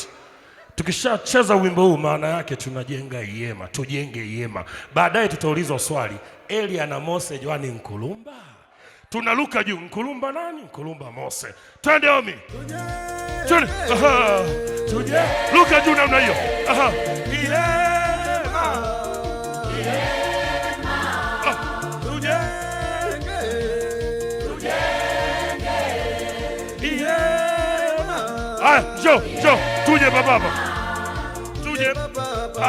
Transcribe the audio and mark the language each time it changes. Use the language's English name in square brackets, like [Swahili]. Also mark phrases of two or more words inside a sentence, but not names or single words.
[Swahili] Tukishacheza wimbo huu maana yake tunajenga ihema, tujenge ihema. Baadaye tutaulizwa swali, Elia na Mose Joani Nkulumba? Tunaruka juu, Nkulumba nani? Nkulumba Mose. Twende omi. Twende. Aha. Tuje. Ruka juu namna hiyo. Aha. Ihema. Ihema. Tujenge. Tujenge. Ihema. Ah, jo. Tuje baba. Tuje baba.